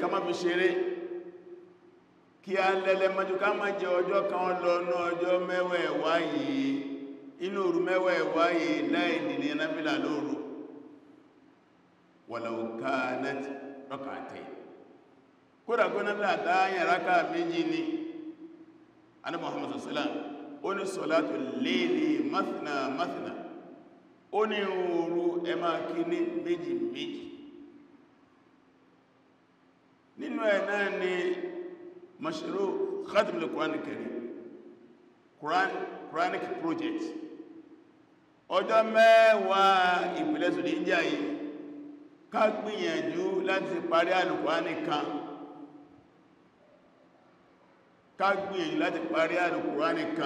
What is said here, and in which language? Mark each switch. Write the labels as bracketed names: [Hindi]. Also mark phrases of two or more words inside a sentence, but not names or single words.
[Yoruba] má fi ṣeré kí a lẹ́lẹ́ mọ́jú ká má jẹ ọjọ́ kan lọ́nà ọjọ́ mẹ́wàá ẹ̀wà yìí inú òru mẹ́wàá ẹ̀wà yìí láì dìde náfílà lóru [Arabic] ولو كانت ركعتين [Yoruba] kódà kó náfílà táyà rákà méjì ni Ànábì Muhammad [Arabic] صلى الله عليه وسلم [Yoruba] ó ní [Arabic] صلاة الليل مثنى [Yoruba] ó ní òru ẹ máa kí ní méjì méjì. Nínú ẹ̀ náà ni [Arabic] مشروع ختم القرآن الكريم, [English] Quranic project. [Yoruba] Ọjọ́ mẹ́wàá ìpìlẹ̀ Zulhijjah yìí ká gbìyànjú láti parí Al-Qur'ani kan, ká gbìyànjú láti parí Al-Qur'ani kan.